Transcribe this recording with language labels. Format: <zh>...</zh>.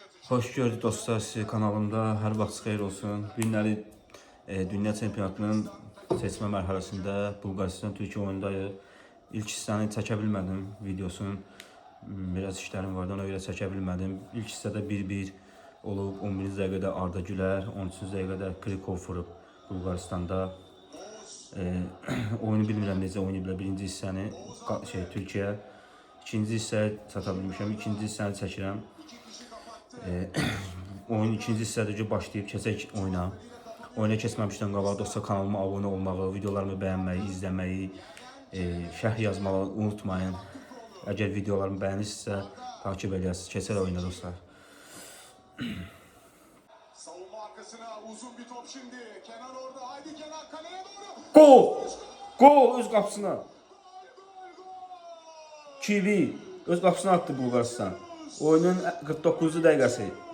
<az>Hoş gördük dostlar sizi kanalımda. Hər vaxt xeyir olsun. Günləri Dünya Çempionatının seçmə mərhələsində Bulqaristan Türkiyə oyundayıq. İlk hissəni çəkə bilmədim videosunun. Biraz işlərim vardı, ona görə çəkə bilmədim. İlk hissədə 1-1 olub. 11-ci dəqiqədə Arda Güler, 13-cü dəqiqədə Krikov vurub Bulqaristanda. Oyunu bilmirəm necə oynayıblar birinci hissəni Türkiyə. İkinci hissəyə çata bilmişəm. İkinci hissəni çəkirəm. Oyun ikinci hissədə başlayıb keçək oyuna. Oyuna keçməmişdən qabaq dostlar kanalıma abunə olmağı, videolarımı bəyənməyi, izləməyi, şərh yazmağı unutmayın. Əgər videolarımı bəyənirsinizsə takip edəsiniz. Keçək oyuna dostlar.</az> <tr>Savunma arkasına uzun bir top şimdi. Kenan orada. Haydi Kenan kaleye doğru.</tr> <az>Gol! Gol öz qapısına. 2-1 öz qapısına attı Bulqaristan. Oyunun 49-cu dəqiqəsi.</az>